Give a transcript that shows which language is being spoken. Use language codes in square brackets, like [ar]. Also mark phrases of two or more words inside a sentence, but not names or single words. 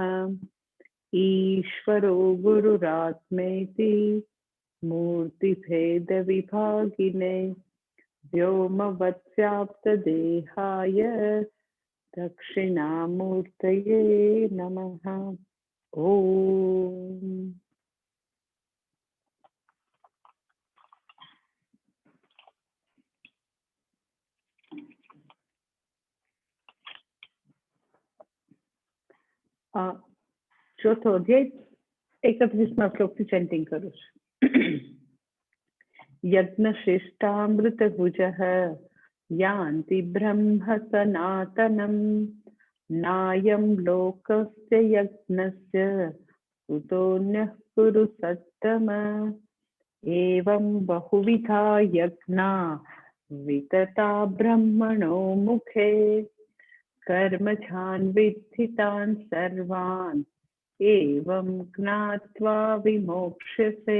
[sa] ईश्वरो गुरुरात्मेति मूर्तिभेदविभागिने व्योमवत्व्याप्तदेहाय दक्षिणामूर्तये नमः। [gu] ओम। ચોથો અધ્યાય 31મા શ્લોકથી ચેન્ટિંગ કરું છું. [sa] यज्ञशिष्टामृतभुजः यान्ति ब्रह्म सनातनं नायं लोकस्य यज्ञस्य कुतोऽन्यः कुरु सत्तम। एवं बहुविधा यज्ञा वितता ब्रह्मणो मुखे कर्मजान् विद्धितान् सर्वान् एवं ज्ञात्वा विमोक्ष्यसे।